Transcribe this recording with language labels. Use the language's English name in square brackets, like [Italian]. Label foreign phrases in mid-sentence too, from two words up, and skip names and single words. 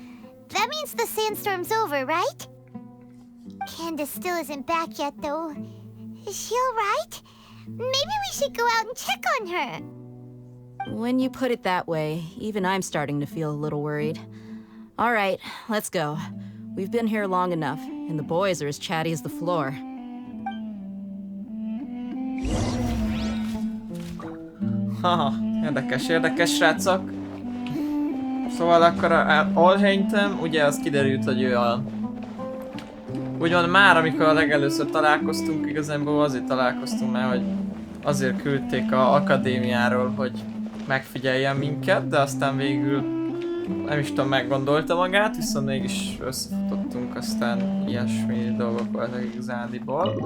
[English] That means the sandstorm's over, right? Candace still isn't back yet, though. Is she alright? Maybe we should go out and check on her. When you put it that way, even I'm starting to feel a little worried. All right, let's go. We've been here long enough, and the boys are as chatty as the floor. [Hungarian] Haha, érdekes srácok. Szóval akkor Alheintem, ugye az kiderült, hogy ő a... Úgymond már, amikor a legelőször találkoztunk, igazából azért találkoztunk már, hogy azért küldték a akadémiáról, hogy megfigyeljen minket, de aztán végül nem is tudom, meggondolta magát, viszont mégis összefutottunk, aztán ilyesmi dolgok voltak igazándiból.